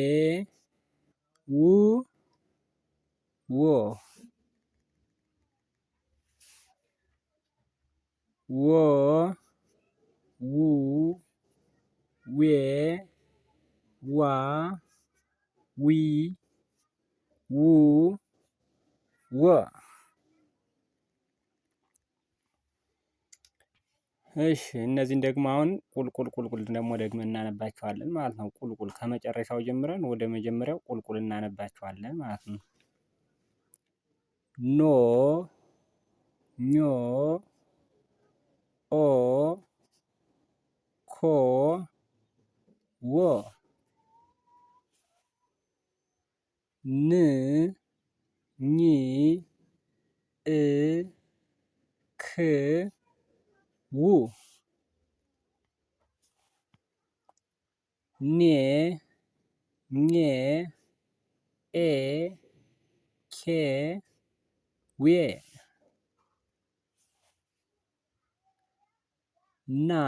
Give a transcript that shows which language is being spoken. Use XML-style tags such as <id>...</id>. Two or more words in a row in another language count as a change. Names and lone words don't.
<am>ው ዎ ወ ው ዌ ዋ ዊ ው ወ እሺ እነዚህን ደግሞ አሁን ቁልቁል ደግሞ ደግመን እናነባቸዋለን ማለት ነው። ቁልቁል ከመጨረሻው ጀምረን ወደ መጀመሪያው ቁልቁል እናነባቸዋለን ማለት ነው። ኖ ኞ ኦ ኮ ወ ን ኝ እ ክ ው ኔ ኜ ኤ ኬ ዌ ና</am>